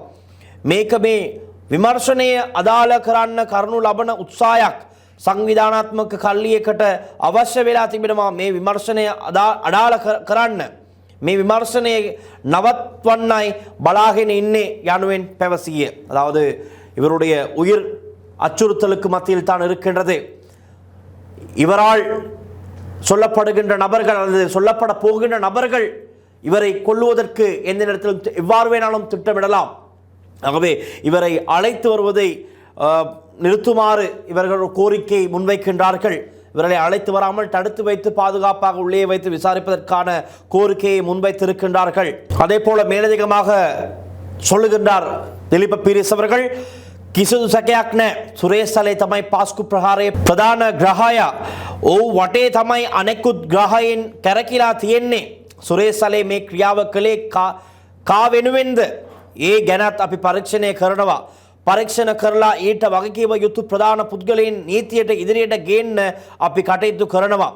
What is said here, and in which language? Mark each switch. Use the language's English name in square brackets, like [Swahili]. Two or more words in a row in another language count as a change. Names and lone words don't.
[Sinhala] මේක මේ විමර්ශනය අදාළ කරන්න කරනු ලබන උත්සාහයක් සංවිධානාත්මක කල්ලියකට අවශ්‍ය වෙලා තිබෙනවා මේ විමර්ශනය අදාළ කරන්න. මේ විමර්ශනය නවත්වන්නයි බලාගෙන ඉන්නේ යනුවෙன் පැවසිය. [Tamil] அதாவது இவருடைய உயிர் அச்சுறுத்தலுக்கு மத்தியில் தான் இருக்கின்றது. இவரால் சொல்லப்படுகின்ற நபர்கள் அல்லது சொல்லப்பட போகின்ற நபர்கள் இவரை கொல்லுவதற்கு எந்த நேரத்திலும் எவ்வாறு வேணாலும் திட்டமிடலாம். ஆகவே இவரை அழைத்து வருவதை நிறுத்துமாறு இவர்கள் கோரிக்கை முன்வைக்கின்றார்கள். இவர்களை அழைத்து வராமல் தடுத்து வைத்து பாதுகாப்பாக உள்ளே வைத்து விசாரிப்பதற்கான கோரிக்கையை முன்வைத்திருக்கின்றார்கள். அதே போல மேலதிகமாக சொல்லுகின்றார் திலீப பீரிஸ் அவர்கள், [Sinhala] කිසිදු සැකයක් නැහැ. සුරේෂ්සලේ තමයි පාස්කු ප්‍රහාරයේ ප්‍රධාන ග්‍රහයා. ඔහු වටේ තමයි අනෙකුත් ග්‍රහයන් කැරකිලා තියෙන්නේ. සුරේෂ්සලේ මේ ක්‍රියාව කළේ කා වෙනුවෙන්ද? ඒ ගැනත් අපි පරීක්ෂණය කරනවා. පරීක්ෂණ කරලා ඊට වගකීම යුතු ප්‍රධාන පුද්ගලයන් නීතියට ඉදිරියට ගේන්න අපි කටයුතු කරනවා.